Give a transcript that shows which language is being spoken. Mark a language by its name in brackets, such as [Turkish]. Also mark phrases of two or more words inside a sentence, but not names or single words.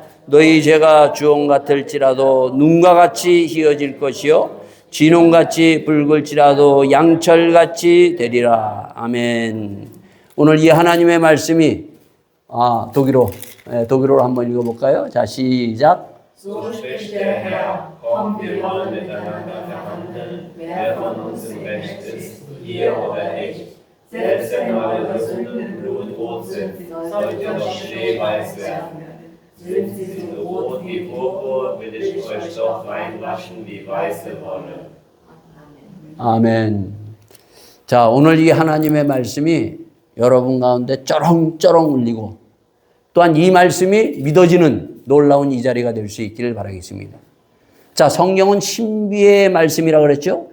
[Korean] 너희 죄가 주홍 같을지라도 눈과 같이 희어질 것이요 진홍같이 붉을지라도 양철같이 되리라. 아멘. 오늘 이 하나님의 말씀이 독일어로 한번 읽어볼까요? 자, 시작. [German] So spricht der Herr, kommt, wir wollen miteinander verhandeln, wer von uns im Recht ist, ihr oder ich. Selbst wenn eure Sünden im Blut rot sind, sollt ihr doch schneeweiß werden. Sind sie so rot wie Purpur, will ich euch doch reinwaschen wie weiße Wolle. [Korean] 아멘. 자, 오늘 이 하나님의 말씀이 여러분 가운데 쩌렁쩌렁 울리고 또한 이 말씀이 믿어지는 놀라운 이 자리가 될 수 있기를 바라겠습니다. 자, 성경은 신비의 말씀이라고 그랬죠?